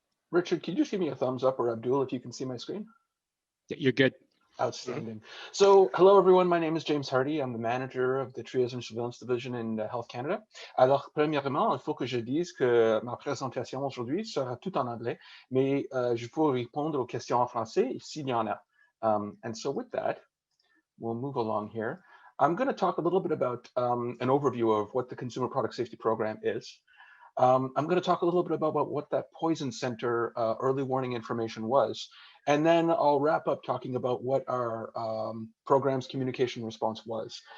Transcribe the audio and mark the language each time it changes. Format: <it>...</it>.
<en>Richard, can you just give me a thumbs up, or Abdul, if you can see my screen? Yeah, you're good. Outstanding. So, hello everyone, my name is James Hardy. I'm the manager of the Triage and Surveillance Division in Health Canada.</en> <fr>Alors, premièrement, il faut que je dise que ma présentation aujourd'hui sera tout en anglais, mais je peux répondre aux questions en français s'il y en a.</fr> <en>And so with that, we'll move along here. I'm going to talk a little bit about an overview of what the Consumer Product Safety Program is. I'm going to talk a little bit about what that Poison Center early warning information was. And then I'll wrap up talking about what our program's communication response was.</en>